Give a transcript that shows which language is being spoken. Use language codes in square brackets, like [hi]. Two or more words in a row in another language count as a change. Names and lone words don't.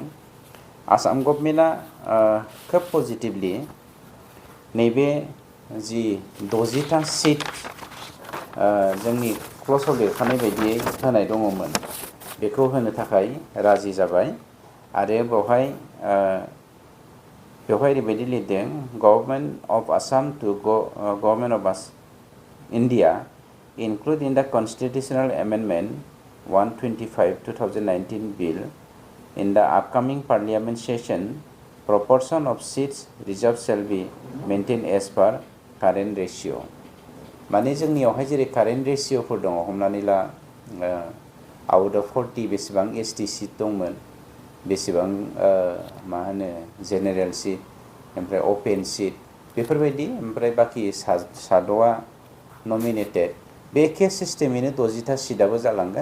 [brx] आसाम गभर्नमेन्टआ खोब पजिटिभलि नैबे जि 60टा सिट जोंनि क्ल'जआव लिरखानाय बायदियै होनाय दङमोन, बेखौ होनो थाखाय राजि जाबाय। आरो बेवहाय ओरैबायदि लिरदों, [en] Government of Assam to Government of India include in the constitutional amendment 125/2019 bill in the upcoming parliament session, proportion of seats reserved shall be maintained as per current ratio. [brx] माने जोंनियावहाय जेरै कारेन्ट रेशियोफोर दङ, हमनानै ला [en] out of 40 [brx] बेसेबां एसटि सिट दंमोन, बेसेबां जेनेरेल सिट, ओमफ्राय अपेन सिट, बेफोरबायदि, ओमफ्राय बाखि साद'आ नमिनेटेड, बे एखे सिस्टेमैनो 60टा सिटआबो जालांगोन।